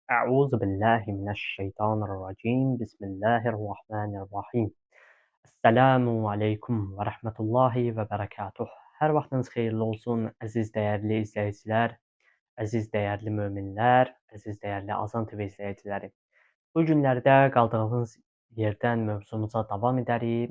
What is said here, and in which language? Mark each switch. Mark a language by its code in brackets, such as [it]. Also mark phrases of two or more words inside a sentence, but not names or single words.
[ar] أعوذ بالله من الشيطان الرجيم بسم الله الرحمن الرحيم. السلام عليكم ورحمة الله وبركاته. [az] Hər vaxtınız xeyirli olsun, əziz dəyərli izləyicilər, əziz dəyərli möminlər, əziz dəyərli Azan TV izləyiciləri. Bu günlərdə qaldığımız yerdən mövzumuza davam edərik.